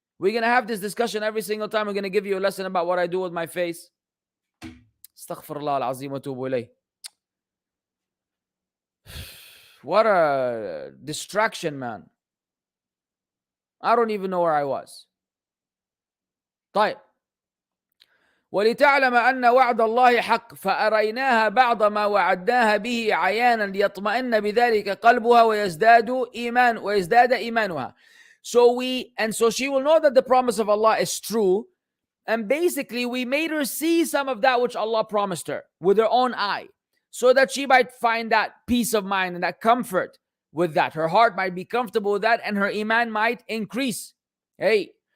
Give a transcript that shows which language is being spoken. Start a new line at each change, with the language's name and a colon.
English: We're going to have this discussion every single time. We're going to give you a lesson about what I do with my face.
Arabic: Astaghfirullah al-azim wa tubu ilayh.
English: What a distraction, man. I don't even know where I was. طيب.
Arabic: ولتعلم أن وعد الله حق فأريناها بعض ما وعدناها به عيانا ليطمئن بذلك قلبها ويزداد إيمانها.
English: So she will know that the promise of Allah is true, and basically we made her see some of that which Allah promised her with her own eye, so that she might find that peace of mind and that comfort with that. Her heart might be comfortable with that, and her iman might increase. Hey.